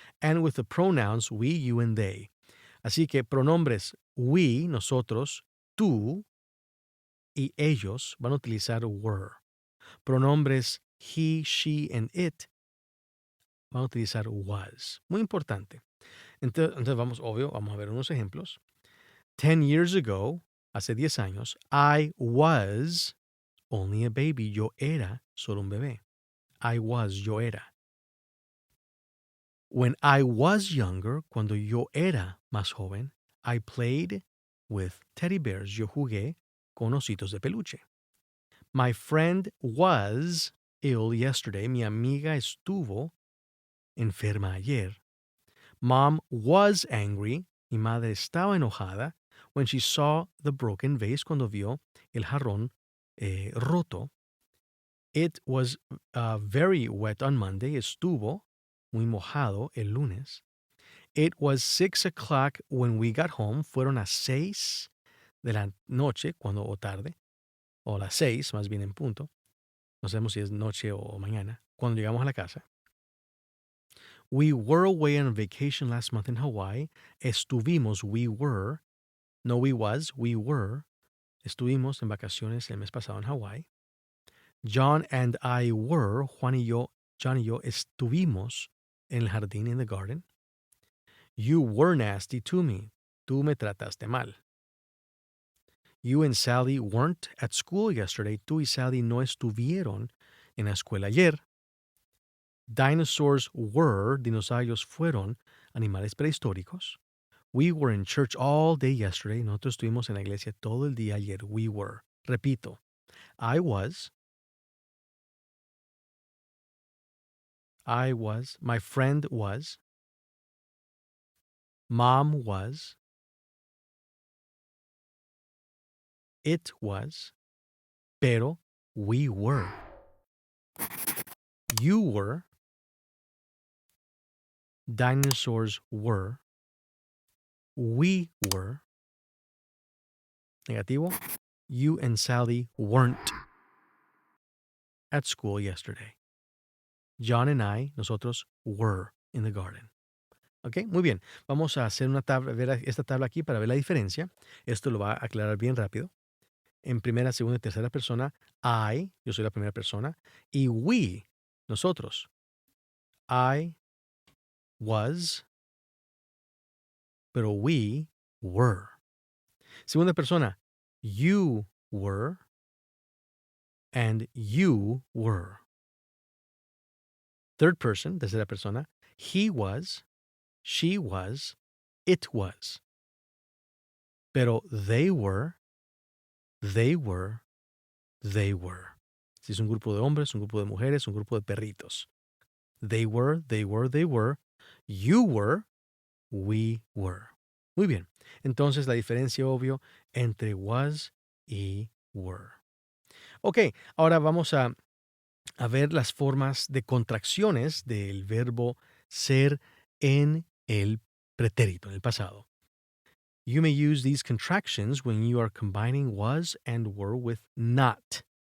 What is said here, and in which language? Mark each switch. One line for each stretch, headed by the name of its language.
English: And with the pronouns we, you, and they.
Spanish: Así que pronombres we, nosotros, tú y ellos van a utilizar were. Pronombres he, she, and it van a utilizar was. Muy importante. Entonces vamos a ver unos ejemplos.
English: 10 years ago,
Spanish: hace 10 años,
English: I was only a baby.
Spanish: Yo era solo un bebé.
English: I was,
Spanish: yo era.
English: When I was younger,
Spanish: cuando yo era más joven,
English: I played with teddy bears.
Spanish: Yo jugué con ositos de peluche.
English: My friend was ill yesterday.
Spanish: Mi amiga estuvo enferma ayer.
English: Mom was angry.
Spanish: Mi madre estaba enojada
English: when she saw the broken vase,
Spanish: cuando vio el jarrón roto.
English: It was very wet on Monday.
Spanish: Estuvo muy mojado el lunes.
English: It was 6 o'clock when we got home.
Spanish: Fueron las 6 de la noche, o tarde, o las 6, más bien en punto. No sabemos si es noche o mañana. Cuando llegamos a la casa.
English: We were away on vacation last month in Hawaii.
Spanish: Estuvimos, we were. No we was, we were. Estuvimos en vacaciones el mes pasado en Hawaii.
English: John and I were,
Spanish: John y yo estuvimos en el jardín,
English: in the garden. You were nasty to me.
Spanish: Tú me trataste mal.
English: You and Sally weren't at school yesterday.
Spanish: Tú y Sally no estuvieron en la escuela ayer.
English: Dinosaurs were,
Spanish: dinosaurios fueron, animales prehistóricos.
English: We were in church all day yesterday.
Spanish: Nosotros estuvimos en la iglesia todo el día ayer.
English: We were. Repito. I was. My friend was. Mom was. It was. Pero we were. You were. Dinosaurs were. We were. Negativo. You and Sally weren't at school yesterday. John and I, nosotros, were in the garden.
Spanish: ¿Ok? Muy bien. Vamos a hacer una tabla, ver esta tabla aquí para ver la diferencia. Esto lo va a aclarar bien rápido. En primera, segunda y tercera persona, I, yo soy la primera persona, y we, nosotros.
English: I was, pero we were. Segunda persona, you were, and you were. Third person,
Spanish: tercera persona,
English: he was, she was, it was. Pero they were, they were, they were.
Spanish: Si es un grupo de hombres, un grupo de mujeres, un grupo de perritos.
English: They were, they were, they were. You were, we were. Muy bien.
Spanish: Entonces la diferencia obvio entre was y were. Ok, ahora vamos a ver las formas de contracciones del verbo ser en el pretérito, en el pasado.
English: You may use these contractions when you are combining was and were with not.